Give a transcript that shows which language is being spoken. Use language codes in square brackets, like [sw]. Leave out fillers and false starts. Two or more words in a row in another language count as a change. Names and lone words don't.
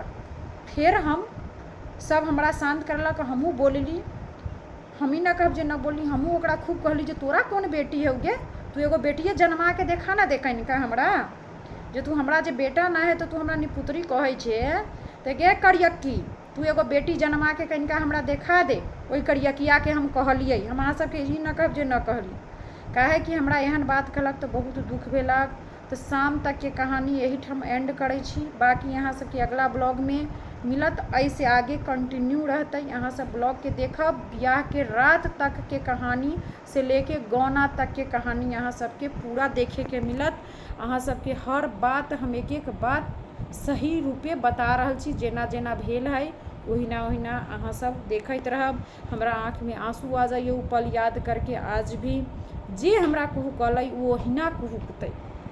[mai] फिर हम सब हमरा शांत करलक, हमहू बोलली, हम ही ना कहब जे न बोली, हमहू ओकरा खूब कहली जे तोरा कौन बेटी है गे, तू एगो बेटिए जन्मा के देखा ना देखैन का हमरा, जे तू हमरा जे बेटा ना है तो तू हमरा निपुत्री कहै छे, तो गे करियक्की तू एगो बेटी जन्मा के कनिका हमरा देखा दे। ओई करियकिया के हम कहलिए, हम अहाँ सबके ई न कहब जे न कहली, काहे कि हमरा एहन बात कहलक तो बहुत दुख भेलक। तो शाम तक के कहानी यही हम एंड करै छी, बाकी यहाँ सबके अगला ब्लॉग में मिलत, ऐसे आगे कंटिन्यू रहते। यहाँ सब ब्लॉग के देखब, ब्याह के रात तक के कहानी से लेके गौना तक के कहानी यहाँ सबके पूरा देखे के मिलत। अहाँ सबके हर बात हम एक एक बात सही रूपे बता रहल छी, जेना जेना भेल है ओहिना ओहिना अहाँ सब देखत रहब। हमरा आँख में आंसू आ जाइए उ पल याद करके, आज भी जे हमरा कुहकलै वो ओहिना कुहकतै।